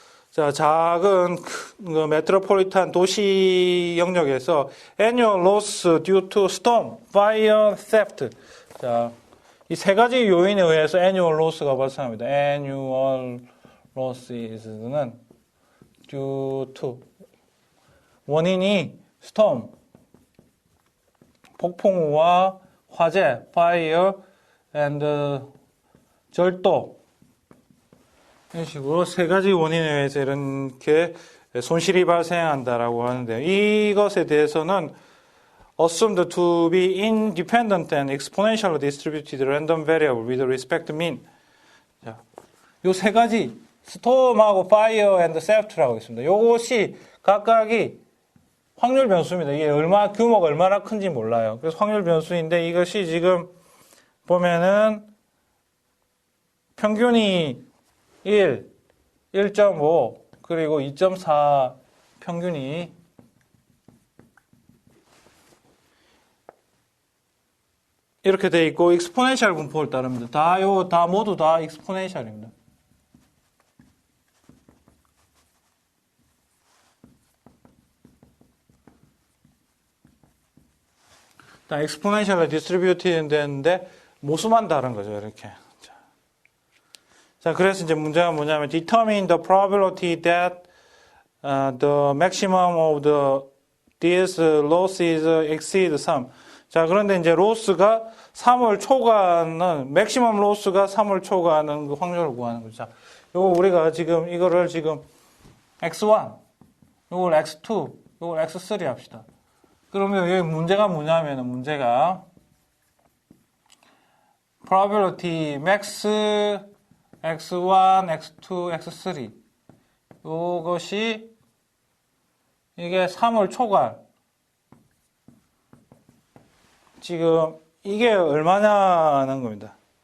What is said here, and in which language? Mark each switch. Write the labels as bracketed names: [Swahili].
[Korean] 자, 작은 메트로폴리탄 도시 영역에서 [English] annual loss due to storm, fire, theft. [Korean] 자, 이 세 가지 요인에 의해서 annual loss가 발생합니다. annual loss는 due to 원인이 storm, 폭풍우와 화재, fire, and 절도 이런 식으로 세 가지 원인에 의해서 이렇게 손실이 발생한다라고 하는데요. 이것에 대해서는 [English] assumed to be independent and exponentially distributed random variable with respect to mean. [Korean] 자, 요 세 가지 storm하고 fire and theft라고 있습니다. 요것이 각각이 확률 변수입니다. 이게 규모가 얼마나 큰지 몰라요. 그래서 확률 변수인데 이것이 지금 보면은 평균이 1, 1.5, 그리고 2.4 평균이 이렇게 돼 있고 익스포넨셜 분포를 따릅니다. 모두 다 익스포넨셜입니다. 다 익스포넨셜로 디스트리뷰트 되는데 모수만 다른 거죠, 이렇게. 자, 그래서 이제 문제가 뭐냐면 [English] determine the probability that the maximum of these losses exceed 3. [Korean] 자, 그런데 이제 로스가 3을 초과하는 맥시멈 로스가 3을 초과하는 그 확률을 구하는 거죠. 자, 요거 우리가 지금 이거를 지금 x1, 요걸 x2, 요걸 x3 합시다. 그러면 여기 문제가 뭐냐면은 문제가 probability max x1, x2, x3 이것이 이게 3을 초과할 지금 이게 얼마냐는 겁니다.